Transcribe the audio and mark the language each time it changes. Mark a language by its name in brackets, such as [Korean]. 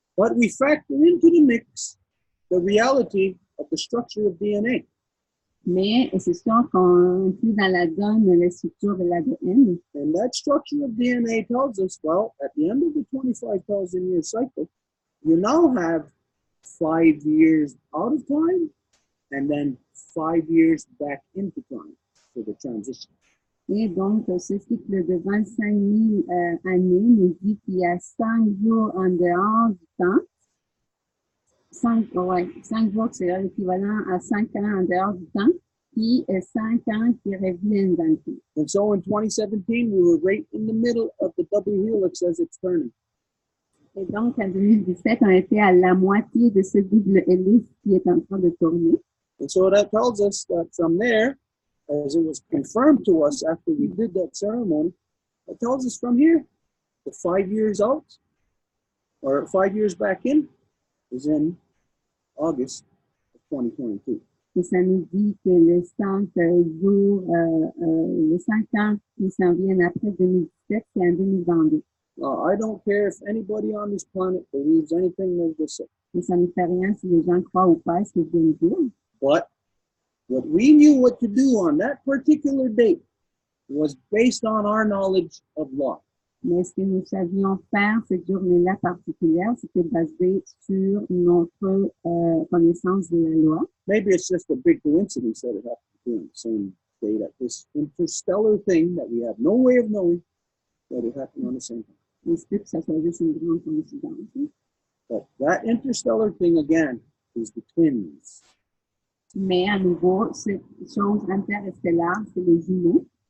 [English] But we factor into the mix the reality of the structure of DNA. [French] Mais c'est sûr qu'on inclut dans la donne la structure de l'ADN. [English] And that structure of DNA tells us, well, at the end of the 25,000 year cycle, you now have 5 years out of time and then 5 years back into time for the transition. [French] Et donc, ce cycle de 25 000 années nous dit qu'il y a 5 jours en dehors du temps. 5 jours, c'est l'équivalent à 5 ans en dehors du temps. puis 5 ans qui reviennent dans le temps. [English] And so in 2017, we were right in the middle of the double helix as it's turning. [French] Et donc, en 2017, on était à la moitié de ce double hélice qui est en train de tourner. [English] And so that tells us that from there, as it was confirmed to us after we did that ceremony, it tells us from here, the 5 years out, or 5 years back in, is in August of 2022. [French] Et ça nous dit que le 5 jours, les 5 ans qui s'en viennent après 2017, c'est en 2022. [English] I don't care if anybody on this planet believes anything that they say. [French] Mais ça ne fait rien si les gens croient ou pas ce que je viens de dire. [English] But what we knew what to do on that particular date was based on our knowledge of law. [French] Mais ce que nous savions faire cette journée-là particulière, c'était basé sur notre connaissance de la loi. [English] Maybe it's just a big coincidence that it happened to be on the same day that this interstellar thing that we have no way of knowing that it happened on the same time. [French] Il se peut que ça soit juste une grande coïncidence. [English] But that interstellar thing again is the twins. [French] Mais à nouveau, cette chose interstellaire, c'est les jumeaux.